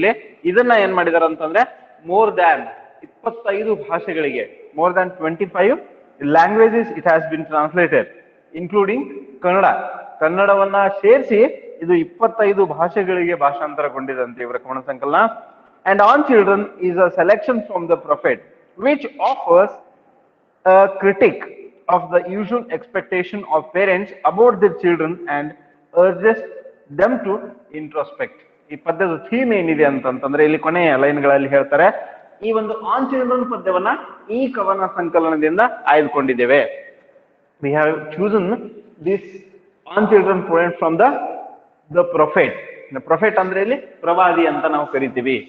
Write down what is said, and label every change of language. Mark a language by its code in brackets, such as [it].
[kn] ಇಲ್ಲಿ ಇದನ್ನ ಏನ್ ಮಾಡಿದಾರೆ ಅಂತಂದ್ರೆ [en] more than 25 ಭಾಷೆಗಳಿಗೆ, more than 25 languages it has been translated including [kn] ಕನ್ನಡವನ್ನ ಸೇರಿಸಿ ಇದು 25 ಭಾಷೆಗಳಿಗೆ ಭಾಷಾಂತರಗೊಂಡಿದಂತೆ ಇವರ ಕವನ ಸಂಕಲನ. [en] And on children is a selection from the prophet which offers a critic of the usual expectation of parents about their children and urges them to introspect. [kn] ಈ ಪದ್ಯದ theme ಏನಿದೆ ಅಂತಂದ್ರೆ ಇಲ್ಲಿ ಕೊನೆಯ ಲೈನ್ಗಳಲ್ಲಿ ಹೇಳ್ತಾರೆ, ಈ ಒಂದು ಆನ್ ಚಿಲ್ಡ್ರನ್ ಪದ್ಯವನ್ನ ಈ ಕವನ ಸಂಕಲನದಿಂದ ಆಯ್ದುಕೊಂಡಿದ್ದೇವೆ. [en] we have chosen this on children poem from the prophet. [kn] the prophet ಅಂದ್ರೆ ಇಲ್ಲಿ ಪ್ರವಾದಿ ಅಂತ ನಾವು ಕರಿತೀವಿ.